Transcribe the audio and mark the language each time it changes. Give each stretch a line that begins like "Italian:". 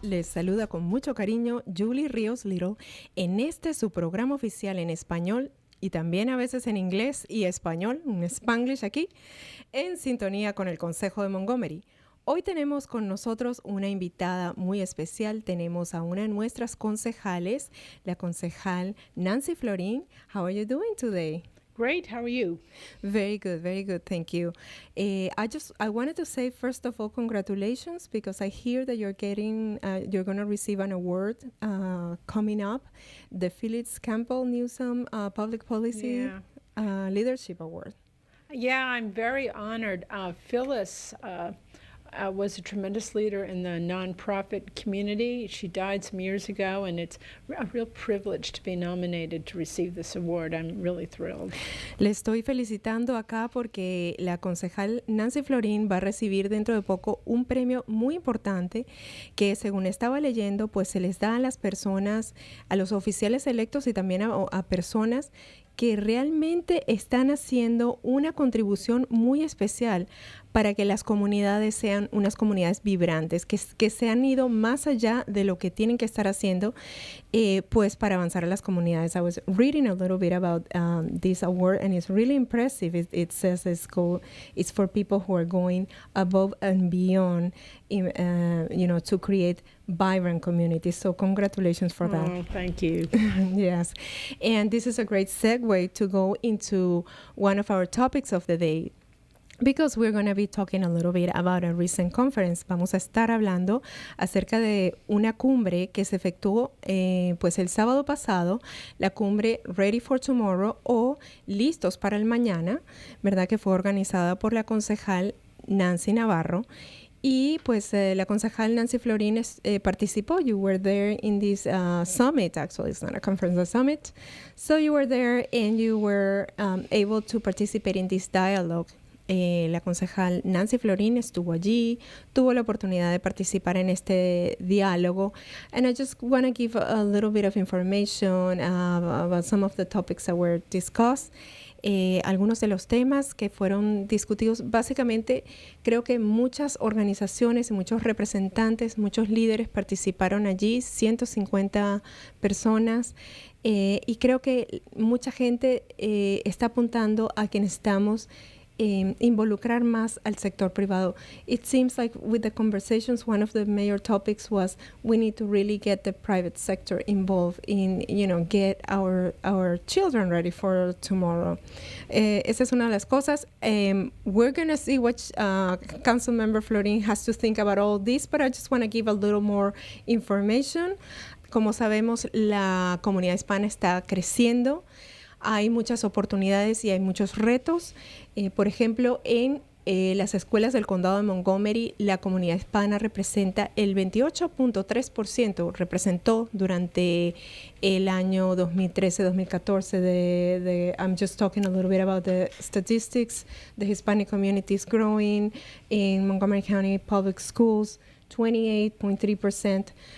Spanish: Les saluda con mucho cariño Julie Ríos Little en este su programa oficial en español y también a veces en inglés y español, un Spanglish aquí, en sintonía con el Consejo de Montgomery. Hoy tenemos con nosotros una invitada muy especial. Tenemos a una de nuestras concejales, la concejal Nancy Florín.
English: How are you doing today? Great. How are you? Very good. Thank you. I wanted to say, first of all, congratulations, because I hear that you're going to receive an award coming up, the Phyllis Campbell Newsom Public Policy Leadership Award. Yeah, I'm very honored. Phyllis was a tremendous leader in the nonprofit community. She died some years ago, and it's a real privilege to be nominated to receive this award. I'm really thrilled.
Spanish: Le estoy felicitando acá porque la concejal Nancy Florín va a recibir dentro de poco un premio muy importante que, según estaba leyendo, pues se les da a las personas, a los oficiales electos y también a personas que realmente están haciendo una contribución muy especial para que las comunidades sean unas comunidades vibrantes, que se han ido más allá de lo que tienen que estar haciendo, pues para avanzar a las comunidades.
English: I was reading a little bit about this award, and it's really impressive. It says it's for people who are going above and beyond, to create vibrant communities. So congratulations for that. Oh, thank you. Yes. And this is a great segue to go into one of our topics of the day, because we're going to be talking a little bit about a recent conference.
Spanish: Vamos a estar hablando acerca de una cumbre que se efectuó pues el sábado pasado, la cumbre Ready for Tomorrow, o Listos para el Mañana, ¿verdad? Que fue organizada por la concejal Nancy Navarro. Y pues la concejal Nancy Florín participó.
English: You were there in this summit. Actually, it's not a conference, a summit. So you were there and you were able to participate in this dialogue.
Spanish: La concejal Nancy Florín estuvo allí, tuvo la oportunidad de participar en este diálogo.
English: And I just want to give a little bit of information about some of the topics that were discussed.
Spanish: Algunos de los temas que fueron discutidos, básicamente creo que muchas organizaciones, muchos representantes, muchos líderes participaron allí, 150 personas, y creo que mucha gente está apuntando a que necesitamos involucrar más al sector privado.
English: It seems like with the conversations, one of the major topics was we need to really get the private sector involved in, get our children ready for tomorrow.
Spanish: Esa es una de las cosas.
English: We're going to see what Council Member Florín has to think about all this, but I just want to give a little more information.
Spanish: Como sabemos, la comunidad hispana está creciendo. Hay muchas oportunidades y hay muchos retos. Por ejemplo, en las escuelas del condado de Montgomery, la comunidad hispana representa el 28.3%, representó durante el año 2013-2014.
English: I'm just talking a little bit about the statistics. The Hispanic community is growing in Montgomery County Public Schools, 28.3%.